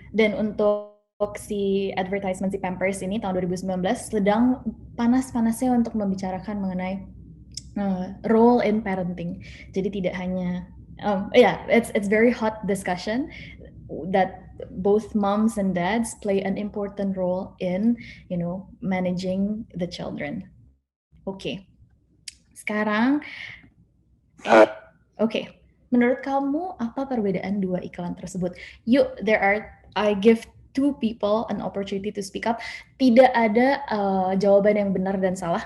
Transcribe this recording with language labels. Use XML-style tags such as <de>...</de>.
<id>Dan untuk si advertisement si Pampers ini tahun 2019 sedang panas-panasnya untuk membicarakan mengenai</id> <en>role in parenting.</en> <id>Jadi tidak hanya</id> <en>it's very hot discussion that both moms and dads play an important role in managing the children.</en> <id>Oke. Sekarang menurut kamu apa perbedaan dua iklan tersebut?</id> <en>I give two people an opportunity to speak up.</en> <id>Tidak ada jawaban yang benar dan salah.</id>